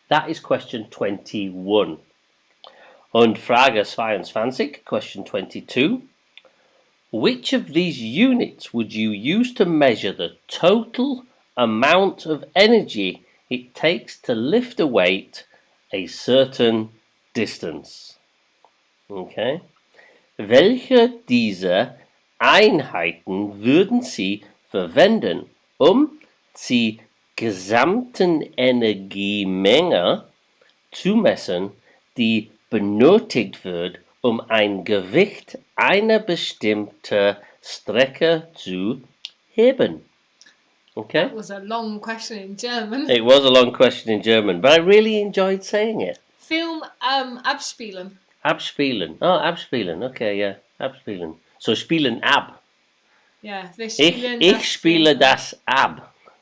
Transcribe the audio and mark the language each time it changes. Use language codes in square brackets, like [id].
[en] That is question 21. [de] Und Frage 22, [en] question 22. Which of these units would you use to measure the total amount of energy it takes to lift a weight a certain distance? Okay. [de] Welche dieser Einheiten würden Sie verwenden, die gesamten Energiemenge zu messen, die benötigt wird, ein Gewicht einer bestimmten Strecke zu heben? [en] Okay. That was a long question in German. It was a long question in German, but I really enjoyed saying it. [de] Film abspielen. Abspielen. Oh, abspielen. [en] Okay, yeah. [de] Abspielen. So spielen ab. Ja, wir spielen Ich spiele das ab.